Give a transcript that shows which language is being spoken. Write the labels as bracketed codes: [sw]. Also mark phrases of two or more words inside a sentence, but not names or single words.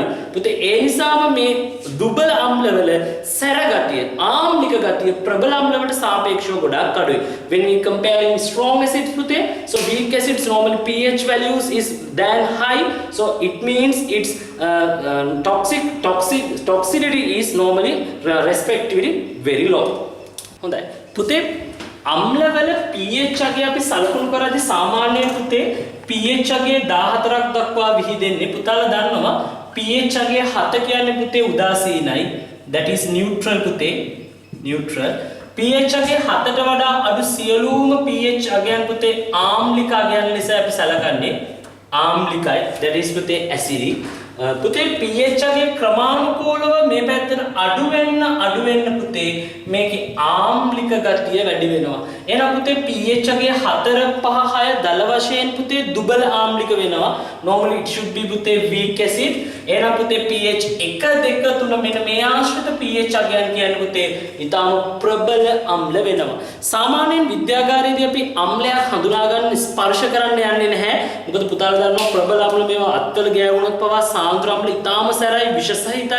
[si] පුතේ ඒ නිසාම මේ දුබල අම්ලවල සැර ගතිය, ආම්ලික ගතිය ප්‍රබල අම්ලවලට සාපේක්ෂව ගොඩාක් අඩුයි. [en] When we comparing strong acids පුතේ, so weak acids normally pH values is than high, so it means its toxicity is normally respectively very low. [si] හොඳයි. පුතේ අම්ලවල pH අගය අපි සලකුණු කරද්දී සාමාන්‍යයෙන් පුතේ pH අගය 14ක් දක්වා විහිදෙන්නේ. පුතාලා දන්නවා pH අගය 7 කියන්නේ පුතේ උදාසීනයි. [en] That is neutral [si] පුතේ. neutral. pH අගය 7ට වඩා අඩු සියලුම pH අගයන් පුතේ ආම්ලික අගයන් ලෙස අපි සලකන්නේ. ආම්ලිකයි. [en] That is පුතේ acidic. [si] පුතේ pH අගය ක්‍රමානුකූලව මේ පැත්තට අඩු වෙන්න පුතේ මේකේ ආම්ලික ගතිය වැඩි වෙනවා. එහෙනම් පුතේ pH අගය 4 5 6 දල වශයෙන් පුතේ දුබල ආම්ලික වෙනවා. [en] normally it should be පුතේ weak acid. [si] එහෙනම් පුතේ pH 1 2 3 මෙන්න මේ ආශ්‍රිත pH අගයන් කියන්නේ පුතේ ඊටම ප්‍රබල අම්ල වෙනවා. සාමාන්‍යයෙන් විද්‍යාගාරයේදී අපි අම්ලයක් හඳුනා ගන්න ස්පර්ශ කරන්න යන්නේ නැහැ. මොකද පුතාලා දන්නවා ප්‍රබල අම්ල මේවා අත්වල ගෑවුනොත් පවා සාන්ද්‍ර අම්ල ඊටාම සැරයි විෂ සහිතයි.